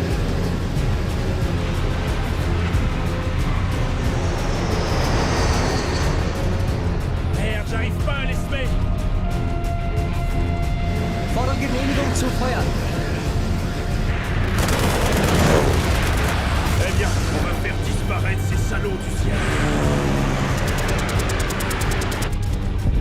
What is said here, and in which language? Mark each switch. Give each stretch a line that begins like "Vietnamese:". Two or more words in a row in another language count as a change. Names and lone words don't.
French: Merde, j'arrive pas à l'espace.
German: Fordern Genehmigung zu feuern.
French: Eh bien, on va faire disparaître ces salauds du ciel.